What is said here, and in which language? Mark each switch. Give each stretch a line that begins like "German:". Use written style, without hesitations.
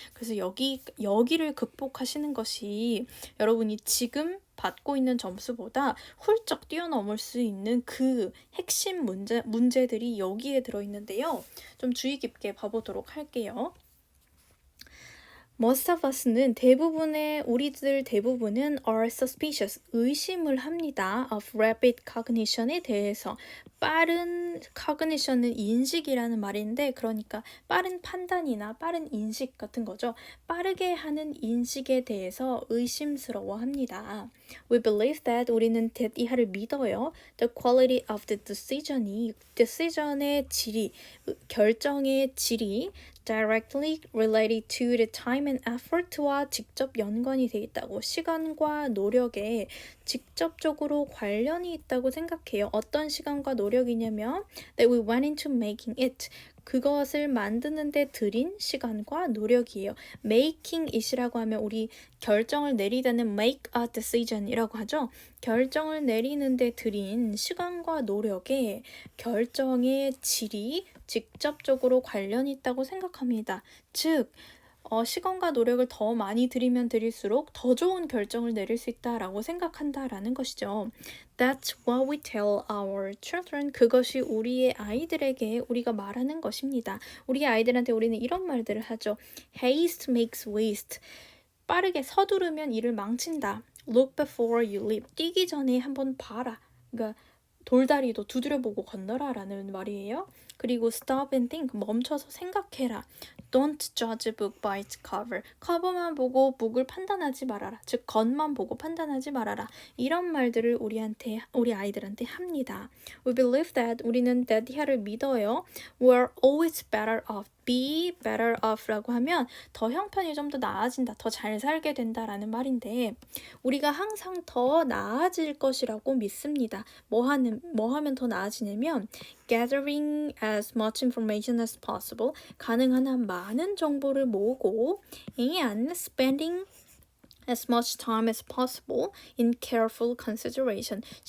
Korean: 그래서 여기를 극복하시는 것이 여러분이 지금 받고 있는 점수보다 훌쩍 뛰어넘을 수 있는 그 핵심 문제들이 여기에 들어있는데요. 좀 주의 깊게 봐보도록 할게요.
English: Most of us
Korean: 는 우리들 대부분은
English: are suspicious,
Korean: 의심을 합니다.
English: of rapid cognition에 대해서.
Korean: 빠른 cognition은 인식이라는 말인데 그러니까 빠른 판단이나 빠른 인식 같은 거죠. 빠르게 하는 인식에 대해서 의심스러워 합니다.
English: We believe that
Korean: 우리는 that 이하를 믿어요.
English: The quality of the decision
Korean: 의 질이, 결정의 질이
English: directly related to the time and effort
Korean: 와 직접 연관이 돼 있다고, 시간과 노력에 직접적으로 관련이 있다고 생각해요. 어떤 시간과 노력이냐면
English: that we went into making it,
Korean: 그것을 만드는데 들인 시간과 노력이에요. making it이라고 하면 우리 결정을 내리다는 make a decision이라고 하죠. 결정을 내리는데 들인 시간과 노력에 결정의 질이 직접적으로 관련이 있다고 생각합니다. 즉, 시간과 노력을 더 많이 들이면 들일수록 더 좋은 결정을 내릴 수 있다라고 생각한다라는 것이죠.
English: That's what we tell our children.
Korean: 그것이 우리의 아이들에게 우리가 말하는 것입니다. 우리 아이들한테 우리는 이런 말들을 하죠.
English: Haste makes waste.
Korean: 빠르게 서두르면 일을 망친다.
English: Look before you leap.
Korean: 뛰기 전에 한번 봐라. 그러니까 돌다리도 두드려보고 건너라 라는 말이에요. 그리고
English: stop and think,
Korean: 멈춰서 생각해라.
English: Don't judge a book by its cover.
Korean: 커버만 보고 북을 판단하지 말아라. 즉 겉만 보고 판단하지 말아라. 이런 말들을 우리 아이들한테 합니다.
English: We believe that,
Korean: 우리는 that 를 믿어요.
English: We're always better off.
Korean: be better off라고 하면 더 형편이 좀 더 나아진다, 더 잘 살게 된다라는 말인데 우리가 항상 더 나아질 것이라고 믿습니다. 뭐 하면 더 나아지냐면
English: gathering as much information as possible,
Korean: 가능한 한 많은 정보를 모으고
English: and spending as much time as possible in careful consideration.